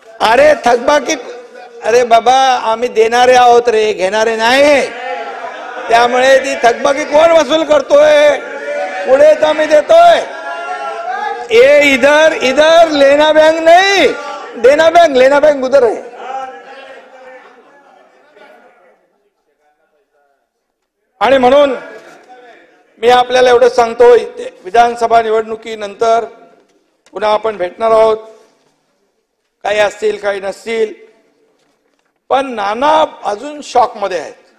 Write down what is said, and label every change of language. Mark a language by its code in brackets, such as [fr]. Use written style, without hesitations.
[mr] अरे थकबाकी, अरे बाबा आम्ही देणारे आहोत रे, घेणारे नाही. त्यामुळे ती थकबाकी कोण वसूल करतोय? पुढे तर आम्ही देतोय. [hi] इधर लेना बैंक नहीं, देना बैंक, लेना बैंक उधर है. [mr] आणि म्हणून मी आपल्याला एवढं सांगतोय, विधानसभा निवडणुकीनंतर पुन्हा आपण भेटणार आहोत. काही असतील काही नसतील, पण नाना अजून शॉक मध्ये आहेत.